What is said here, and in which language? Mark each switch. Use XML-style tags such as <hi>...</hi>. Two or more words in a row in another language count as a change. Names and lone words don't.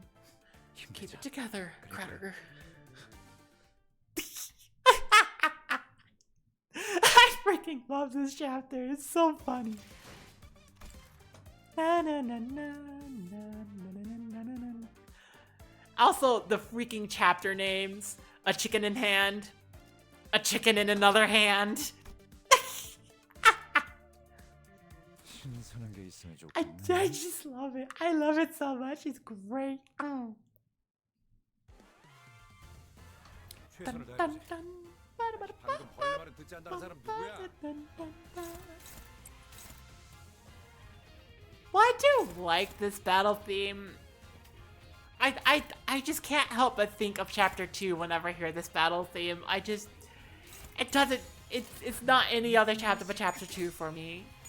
<en>Keep it together, Creditor. I freaking love this chapter. It's so funny. Na, na, na, na, na, na, na, na, na, na. Also, the freaking chapter names. A chicken in hand. A chicken in another hand.</en> <ko>신선한 게 있으면</ko> <en>I</en> <ko>좋겠네.</ko> <en>just love it. I love it so much. It's great.</en> <ko>최선을 Dun, 다해보지. dun, dun. Ba-da-ba-da-ba. 방금 벌레 말은 듣지 않다는 사람 누구야? Dun, dun, dun.</ko> <en>Well, I do like this battle theme. I just can't help but think of chapter 2 whenever I hear this battle theme. It doesn't, it's not any other chapter but chapter 2 for me.</en>